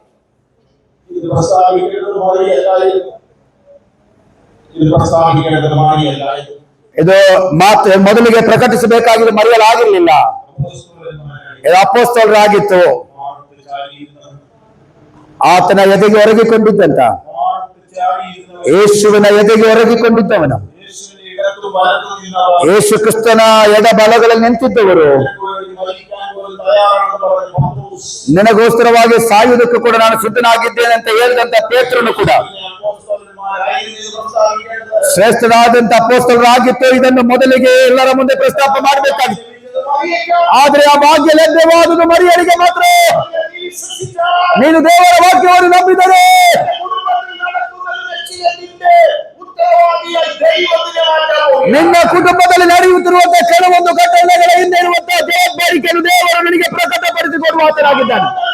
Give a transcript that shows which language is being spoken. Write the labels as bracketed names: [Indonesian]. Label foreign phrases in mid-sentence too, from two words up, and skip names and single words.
[Kannada] ಇದು ಮಾತು ಮೊದಲಿಗೆ ಪ್ರಕಟಿಸಬೇಕಾಗಿದೆ, ಮರೆಯಲಾಗಿರಲಿಲ್ಲ. ಇದು ಅಪೊಸ್ತಲರಾಗಿತ್ತು. ಆತನ ಎದೆಗೆ ಒರಗಿಕೊಂಡಿದ್ದಂತ, ಯೇಸುವಿನ ಎದೆಗೆ ಒರಗಿಕೊಂಡಿದ್ದವನು, [Malayalam] ഇടത്തു വലത്തു നിന്നവർ [Kannada] ಯೇಸು ಕ್ರಿಸ್ತನ ಎಡಬಲಗಳಲ್ಲಿ ನಿಂತಿದ್ದವರು, [Malayalam] നിനക്ക് വേണ്ടി മരിക്കാൻ പോലും തയ്യാറാണെന്ന് പറഞ്ഞ പത്രോസ്, [Kannada] ನಿನಗೋಸ್ಕರವಾಗಿ ಸಾಯುವುದಕ್ಕೂ ಕೂಡ ನಾನು ಸಿದ್ಧನಾಗಿದ್ದೇನೆ ಅಂತ ಹೇಳಿದಂತ ಪೇತ್ರನು ಕೂಡ [Malayalam] അപ്പോസ്തലന്മാരായിരുന്നു ഇത് പ്രസ്താവിക്കേണ്ടത്. [Kannada] ಶ್ರೇಷ್ಠರಾದಂತ ಅಪೊಸ್ತಲರಾಗಿತ್ತು. ಇದನ್ನು ಮೊದಲಿಗೆ ಎಲ್ಲರ ಮುಂದೆ ಪ್ರಸ್ತಾಪ ಮಾಡಬೇಕಾಗಿತ್ತು. ಆದ್ರೆ ಆ ಭಾಗ್ಯ ಲಭ್ಯವಾದುದು ಮರಿಯರಿಗೆ ಮಾತ್ರ. ನೀನು ದೇವರ ವಾಕ್ಯವನ್ನು ನಂಬಿದರೆ ನಿನ್ನ ಕುಟುಂಬದಲ್ಲಿ ನಡೆಯುತ್ತಿರುವಂತಹ ಕೆಲವೊಂದು ಘಟನೆಗಳ ಹಿಂದೆ ಇರುವಂತಹ ಜವಾಬ್ದಾರಿಕೆಯನ್ನು ದೇವರು ನಿನಗೆ ಪ್ರಕಟಪಡಿಸಿಕೊಡುವ ಆತನಾಗಿದ್ದಾನೆ.